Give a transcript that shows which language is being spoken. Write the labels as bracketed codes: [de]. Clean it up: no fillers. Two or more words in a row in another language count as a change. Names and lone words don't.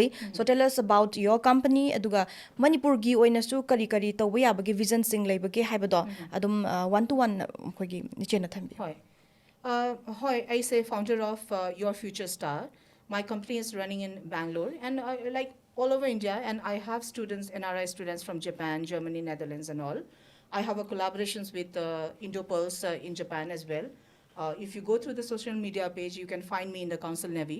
[en] So tell us about your company [mni] aduga Manipur gi oina su kari tawba yabagi vision sing leibage haibado adum [en] one to one [mni] akhoi ichena thambi. [en] Hi, I say founder of Your Future Star. My company is running in Bangalore and like all over India, and I have students, NRI students from Japan, Germany, Netherlands and all. I have a collaborations with Indopulse in Japan as well. If you go through the social media page, you can find me in the Counselnavi.